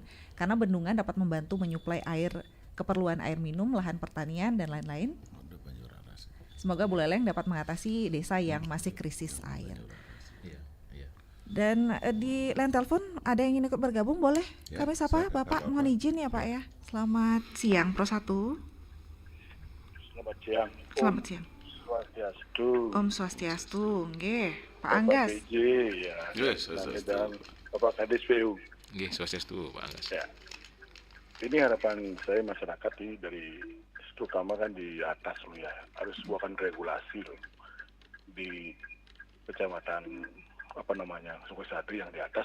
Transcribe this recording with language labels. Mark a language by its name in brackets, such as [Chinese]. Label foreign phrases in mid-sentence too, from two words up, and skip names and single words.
[Indonesian] Karena bendungan dapat membantu menyuplai air keperluan air minum, lahan pertanian dan lain-lain. Semoga Buleleng dapat mengatasi desa yang masih krisis air. Dan di line telepon ada yang ingin ikut bergabung, boleh Ya, kami sapa Bapak, mohon izin ya Pak ya. Selamat siang Pro 1. Selamat siang. Selamat siang. Swastiastu. Om Swastiastu, nggih. Pak Bapak Anggas. PJ, ya. Yes, Swastiastu. Dan Bapak Kadis PU. Nggih, Swastiastu Pak Anggas. Ya. Ini harapan saya masyarakat dari terutama kan di atas loh ya, harus buatkan regulasi loh di kecamatan Sungai Sadri yang di atas.